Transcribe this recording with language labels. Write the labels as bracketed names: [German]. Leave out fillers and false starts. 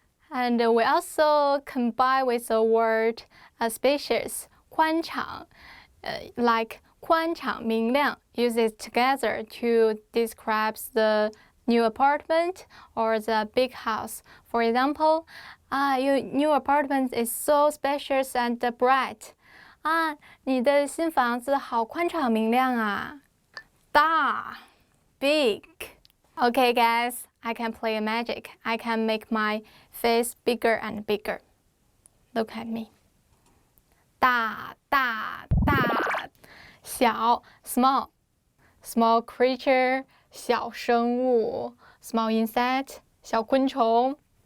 [English] And we also combine with the word spacious 宽敞 like [Chinese] 宽敞明亮 [English] use it together to describe the new apartment or the big house. For example, your new apartment is so spacious and bright. [Chinese] 你的新房子好宽敞明亮啊。 [English] 大 big. Okay, guys, I can play magic. I can make my face bigger and bigger. Look at me. [Chinese] 大大大。 [English] 小 small. Small creature 小生物 small insect 小昆虫。